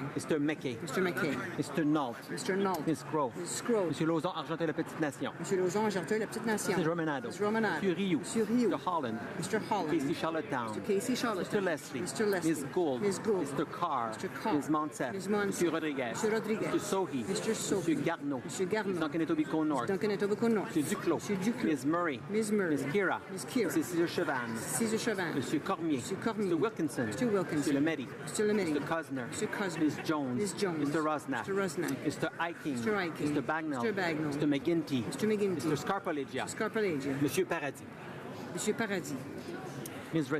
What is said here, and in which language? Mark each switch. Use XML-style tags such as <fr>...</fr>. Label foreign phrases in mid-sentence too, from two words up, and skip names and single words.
<en>Mr. McKay. Mr. McKay. Mr. Nault. Mr. Nault. Ms. Crow. Ms. Crow.</en> <fr>Monsieur Lauzon, Argentin, la Petite Nation. Monsieur Lauzon, Argenteuil, la Petite Nation.</fr> <en>Mr. Romanado. Mr. Romanado.</en> <fr>Monsieur Rioux. Monsieur Rioux.</fr> <en>Mr. Holland. Mr. Holland. Casey Charlottetown. Mr. Casey Charlottetown. Mr. Leslie. Mr. Leslie. Ms. Gould. Ms. Gould. Mr. Carr. Mr. Carr. Ms. Monsef. Ms. Monsef.</en> <fr>Monsieur Rodriguez. Monsieur Rodriguez.</fr> <en>Mr. Sohi. Mr. Sohi.</en> <fr>Monsieur Garneau. Monsieur Garneau.</fr> <en>Ms. Duncan Etobicoke North. Duncan Etobicoke North.</en> <fr>Monsieur Duclos. Monsieur Duclos.</fr> <en>Ms. Murray. Ms. Murray. Ms. Kira. Ms. Kira. Mrs. Cesar Chavan. Cesar Chavan.</en> <fr>Monsieur Cormier. Monsieur Cormier.</fr> <en>Mr. Wilkinson. Mr. Wilkinson. Mr. Lemedi. Mr. Lemedi. Mr. Cosner. Mr. Cosner. Ms. Jones. Ms. Jones. Mr. Rosnack. Mr. Rosnack. Mr. Eiking. Mr. Eiking. Mr. Bagnall. Mr. Bagnall. Mr. McGinty. Mr. McGinty. Mr. Scarpalegia. Scarpalegia.</en> <fr>Monsieur Paradis. Monsieur Paradis.</fr>